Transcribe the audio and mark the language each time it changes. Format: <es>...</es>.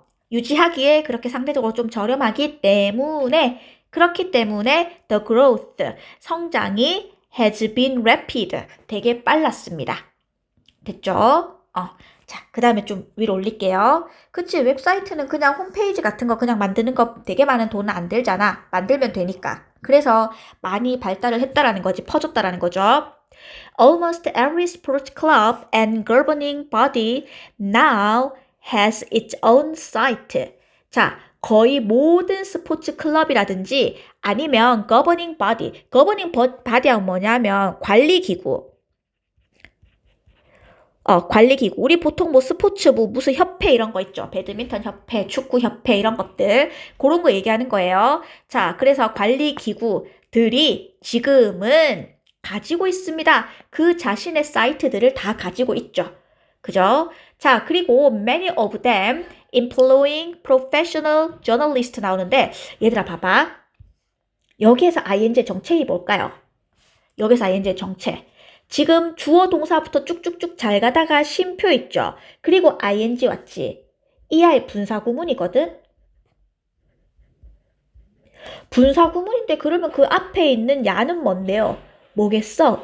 <ko>유지하기에 그렇게 상대적으로 좀 저렴하기 때문에 그렇기 때문에</ko> <en>the growth,</en> <ko>성장이</ko> <en>has been rapid,</en> <ko>되게 빨랐습니다. 됐죠? 자, 그 다음에 좀 위로 올릴게요. 그치, 웹사이트는 그냥 홈페이지 같은 거 그냥 만드는 거 되게 많은 돈은 안 들잖아. 만들면 되니까. 그래서 많이 발달을 했다라는 거지, 퍼졌다라는 거죠.</ko> <en>Almost every sports club and governing body now has its own site.</en> <ko>자, 거의 모든 스포츠 클럽이라든지 아니면 governing body하고 뭐냐면 관리기구. 관리기구. 우리 보통 뭐 스포츠부 무슨 협회 이런 거 있죠. 배드민턴 협회, 축구 협회 이런 것들. 그런 거 얘기하는 거예요. 자, 그래서 관리기구들이 지금은 가지고 있습니다. 그 자신의 사이트들을 다 가지고 있죠. 그죠? 자, 그리고</ko> <en>many of them employing professional journalists</en> <ko>나오는데 얘들아 봐봐. 여기에서 ing 정체이 뭘까요? 여기서 ing 정체. 지금 주어 동사부터 쭉쭉쭉 잘 가다가 쉼표 있죠. 그리고 ing 왔지. ER 분사구문이거든. 분사구문인데 그러면 그 앞에 있는 야는 뭔데요? 뭐겠어?</ko>